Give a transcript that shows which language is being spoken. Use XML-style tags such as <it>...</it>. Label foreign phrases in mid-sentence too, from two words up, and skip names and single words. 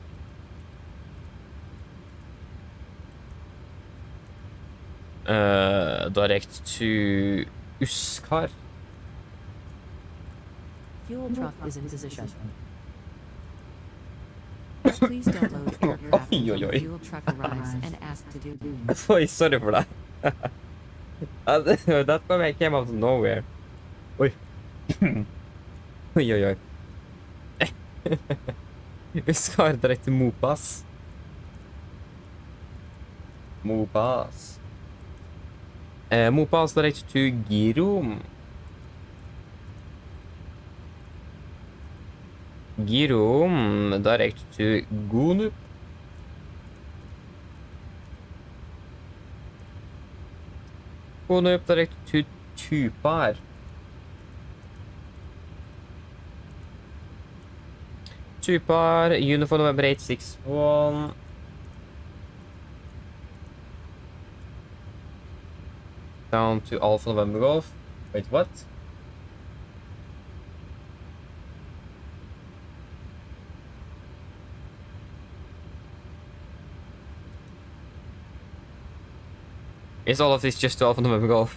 <en>Direct to Uskar. Fuel truck is in position. Please don't load aircraft until the fuel truck arrives and ask to do. Oi, sorry for that. That comment came out of nowhere. Oi. Oi, oi, oi. Uskar direct to Mopas. Mopas. Mopas direct to Girom. Girom direct to Gunup. Gunup direct to Tupar. Tupar, uniform November 861. Down to Alpha November Golf. Wait, what? Is all of this just to Alpha November Golf?</en>